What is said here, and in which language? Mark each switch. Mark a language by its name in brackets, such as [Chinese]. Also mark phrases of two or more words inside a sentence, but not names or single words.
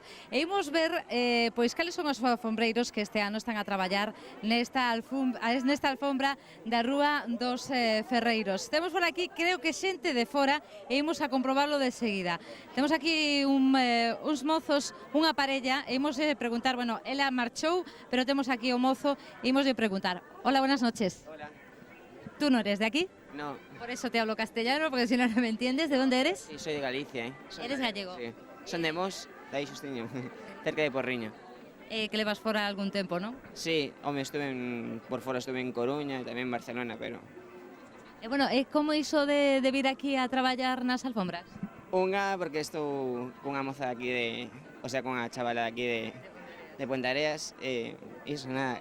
[Galician] E imos ver pois cales son os alfombreiros que este ano están a traballar nesta alfombra da Rúa dos Ferreiros. Temos por aquí, creo que xente de fora e imos a comprobarlo de seguida. Temos aquí uns mozos, unha parella, e imos preguntar, bueno, ela marchou, pero temos aquí o mozo e imos de preguntar. [Spanish] Hola, buenas noches. Hola. ¿Tú no eres de aquí? No, Por eso te hablo castellano, porque si no, no me entiendes. ¿De dónde eres? sí, soy de Galicia, Eres gallego? [Galician] Sí. Son de Mos, de aí xustiño, cerca de Porriño. Que levas fora algún tempo, non? Sí, home, por fora estuve en Coruña e tamén en Barcelona, pero... Bueno, como iso de vir aquí a traballar nas alfombras? Unha, porque estou cunha moza aquí de... [Spanish] O sea, [Galician] cunha chavala de aquí de Puente Areas, e iso, nada.